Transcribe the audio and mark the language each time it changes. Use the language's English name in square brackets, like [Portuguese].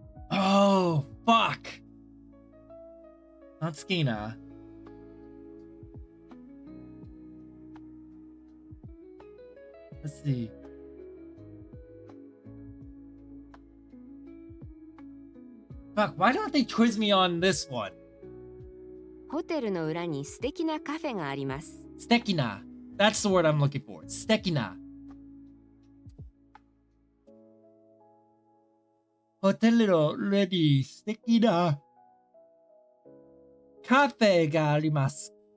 [English] Oh, fuck. Not Skina. Let's see. Fuck, why don't they quiz me on this one? [Japanese] ホテルの裏に素敵なカフェがあります。 Stekina. [English] That's the word I'm looking for. [Japanese] Stekina. Hotel ready. Stekina. Cafe ga arimasu.